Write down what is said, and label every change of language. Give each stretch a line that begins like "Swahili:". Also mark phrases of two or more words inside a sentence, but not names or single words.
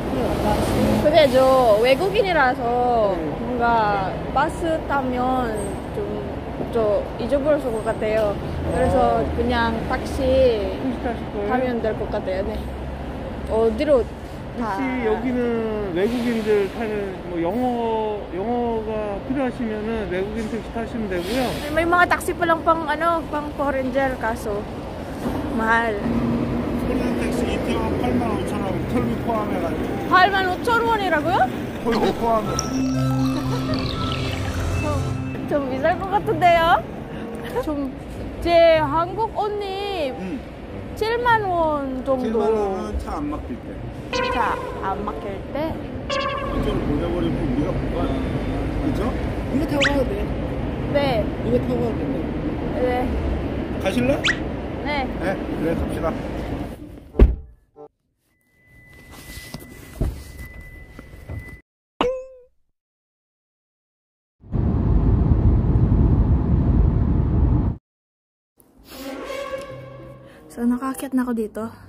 Korean: 근데 저 외국인이라서 뭔가 버스 타면 좀 잊어버렸을 것 같아요. 그래서 그냥 택시 타면 될 것 같아요. 네. 어디로 혹시 여기는 외국인들 타는 뭐 영어가 필요하시면은 외국인 택시 타시면 되고요.
Filipino: May mga taxi pa lang pang foreigner kaso mahal.
Korean: 그냥 택시 이태원 85,000원 털비 포함해가지고. 85,000원이라고요? 털비 포함해. 좀 비쌀 것 같은데요? 제 한국 언니 7만 원 정도. 7만 원은 차 안 막힐 때. 차 안 막힐 때? 이쪽을 보내버리면 우리가 뭐가 그죠? 이거 타고 가도 돼. 네. 이거 타고 가도 돼. 네. 가실래? 네. 네, 그래 갑시다.
Filipino: So, nakaakyat na ako dito.